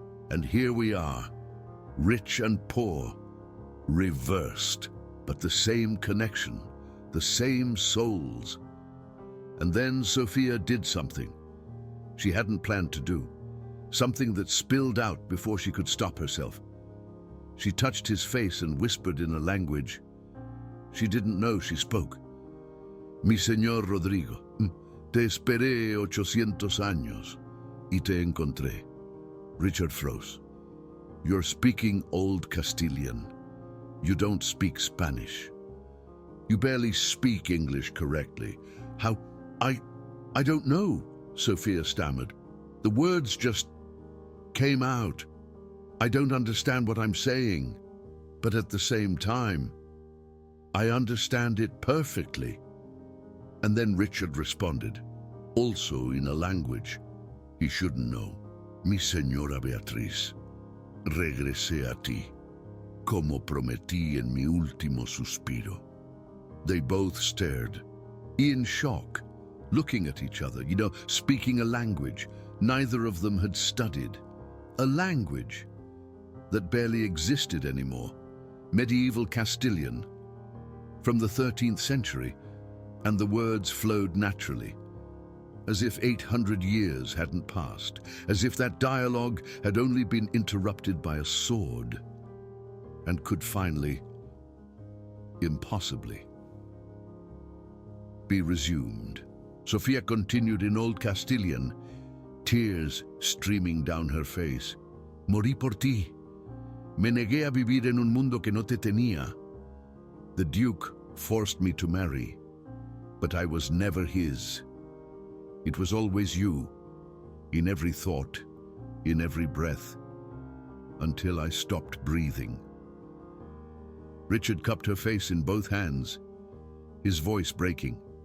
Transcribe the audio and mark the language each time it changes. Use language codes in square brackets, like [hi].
[en] And here we are, rich and poor, reversed, but the same connection, the same souls. And then Sophia did something she hadn't planned to do, something that spilled out before she could stop herself. She touched his face and whispered in a language she didn't know she spoke. [es] Mi señor Rodrigo, te esperé 800 años y te encontré. [en] Richard froze. You're speaking Old Castilian. You don't speak Spanish. You barely speak English correctly. How? I don't know, Sophia stammered. The words just came out. I don't understand what I'm saying, but at the same time, I understand it perfectly. And then Richard responded, also in a language he shouldn't know. [es] Mi señora Beatriz, regresé a ti, como prometí en mi último suspiro. [en] They both stared, in shock, looking at each other, speaking a language neither of them had studied, a language that barely existed anymore, medieval Castilian, from the 13th century, and the words flowed naturally, as if 800 years hadn't passed, as if that dialogue had only been interrupted by a sword, and could finally, impossibly, be resumed. Sophia continued in Old Castilian, tears streaming down her face. [es] Morí por ti. Me negué a vivir en un mundo que no te tenía. [en] The Duke forced me to marry, but I was never his. It was always you, in every thought, in every breath, until I stopped breathing. Richard cupped her face in both hands, his voice breaking.